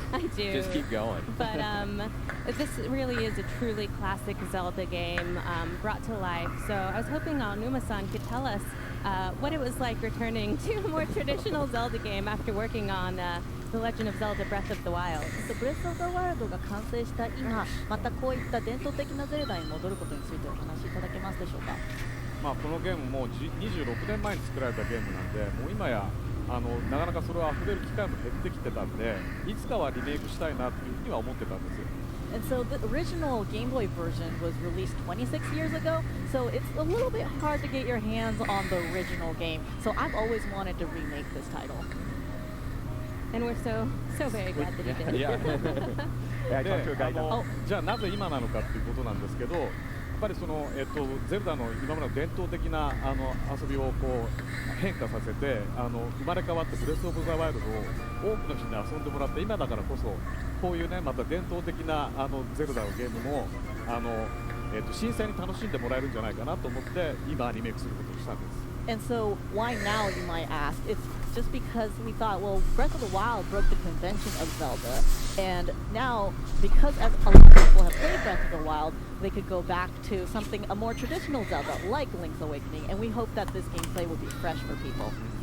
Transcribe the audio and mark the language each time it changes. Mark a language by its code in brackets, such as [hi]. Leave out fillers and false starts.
[en] I do. Just keep going. But this really is a truly classic Zelda game brought to life. So I was hoping Aonuma-san could tell us what it was like returning to a more traditional Zelda game after working on The Legend of Zelda Breath of the Wild. [ja] ブレス・オブ・ザ・ワールドが完成した今、またこういった伝統的なゼルダに戻ることについてお話しいただけますでしょうか。まあこのゲームも26年前に作られたゲームなんでもう今やなかなかそれを溢れる機会も減ってきてたんでいつかはリメイクしたいなっていうふうには思ってたんですよ。 [en] And so the original Game Boy version was released 26 years ago, so it's a little bit hard to get your hands on the original game. So I've always wanted to remake this title. And we're so very glad that he did. [ja] じゃあなぜ今なのかっていうことなんですけどやっぱりその、ゼルダの今までの伝統的な遊びをこう変化させて生まれ変わってブレス・オブ・ザ・ワイルドを多くの人に遊んでもらって今だからこそこういうねまた伝統的なゼルダのゲームも新鮮に楽しんでもらえるんじゃないかなと思って今リメイクすることにしたんです。 [en] And so, why now, you might ask? It's just because we thought, well, Breath of the Wild broke the convention of Zelda, and now, because as a lot of people have played Breath of the Wild, they could go back to something, a more traditional Zelda, like Link's Awakening, and we hope that this gameplay will be fresh for people.